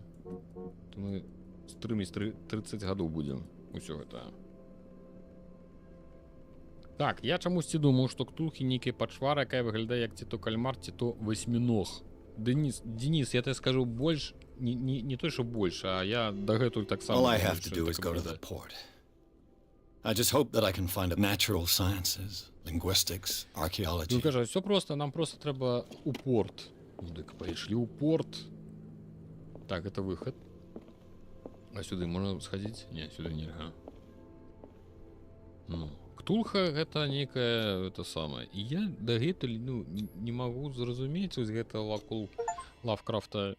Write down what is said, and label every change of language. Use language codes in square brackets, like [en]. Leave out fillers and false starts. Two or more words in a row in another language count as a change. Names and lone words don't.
[be] То мы стрыміць 30 гадоў будзем усё гэта. Так, я чамусьці думаў, што ктулхі нейкая пачвара, якая выглядае як ці то кальмар, ці то васьміног. Денис, [ru] я тебе скажу [be] больш, не [uk] той, що [be] больш, а я дагэтуль таксама. [en] All I have to do is go to the port. I just hope that I can find natural sciences, linguistics, archaeology. [be] Ну, кажа, все просто, нам просто трэба у порт. Ну, дык пайшлі ў порт. Так, это выход. А сюды можна схадзіць? Не, сюды нельга. Ну, ктулха гэта нейкая, это самае. І я дагэтуль, не магу зразумець вось гэта вакол Лавкрафта.